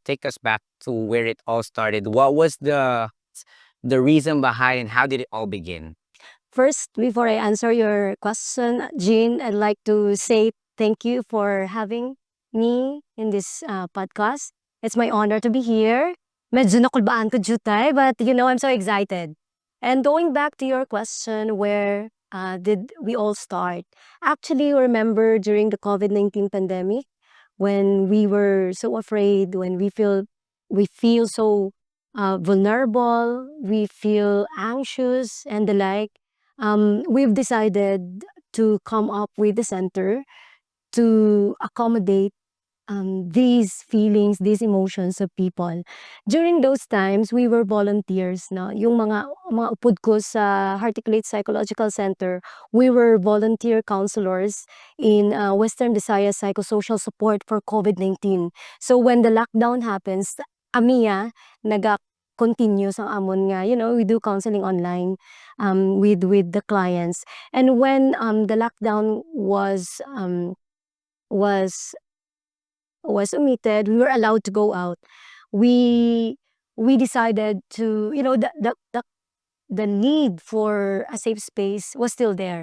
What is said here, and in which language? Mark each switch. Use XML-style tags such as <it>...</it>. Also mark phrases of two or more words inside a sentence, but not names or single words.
<en>Take us back to where it all started. What was the reason behind and how did it all begin? First, before I answer your question, Jean, I'd like to say thank you for having me in this podcast. It's my honor to be here.</en> <hil>Medyo nakulbaan ko jutay,</hil> <en>but I'm so excited. And going back to your question, where did we all start? Actually, remember during the COVID-19 pandemic, when we were so afraid, when we feel so vulnerable, we feel anxious and the like, we've decided to come up with the center to accommodate these feelings, these emotions of people. During those times, we were volunteers. No?</en> <hil>Yung mga upod ko sa</hil> <en>Heartticulate Psychological Center, we were volunteer counselors in Western Visayas Psychosocial Support for COVID-19. So when the lockdown happens, amiya, continue</en> <hil>sa amon nga,</hil> <en>we do counseling online with the clients. And when the lockdown was omitted, we were allowed to go out. We decided to, the need for a safe space was still there.</en>